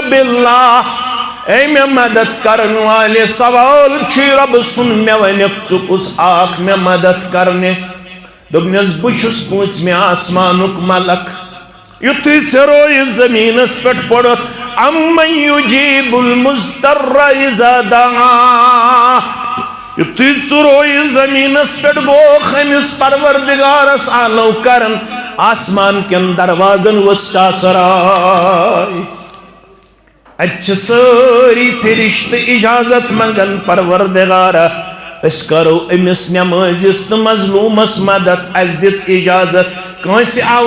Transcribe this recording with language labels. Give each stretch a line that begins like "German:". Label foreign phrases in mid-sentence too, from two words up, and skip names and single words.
Kashmiri: بِاللہ اے مےٚ مدد کرن والے سوال چھُے رۄبہٕ سُنٛد مےٚ ؤنِکھ ژٕ کُس اکھ مےٚ مدد کرنہِ دوٚپنَس بہٕ چھُس پوٗنٛژمہِ آسمانُک ملک یُتھُے ژےٚ رویہِ زمیٖنس پٮ۪ٹھ پوٚرُتھ
Arabic: اَمَّن یُجیٖبُ الْمُضْطَرَّ اِذَا دَعَاهُ
Kashmiri: یُتھُے ژٕ رویہِ زمیٖنس پٮ۪ٹھ گوکھ أمِس پروردگارس آلو کرن آسمان کٮ۪ن دروازن وسطا سراے اَتہِ چھِ سٲری فرشتہٕ اِجازت منٛگن پروردگارا أسۍ کرو أمِس نٮ۪مٲزِس تہٕ مظلوٗمس مدد اَسہِ دِتھ اِجازت کٲنٛسہِ آو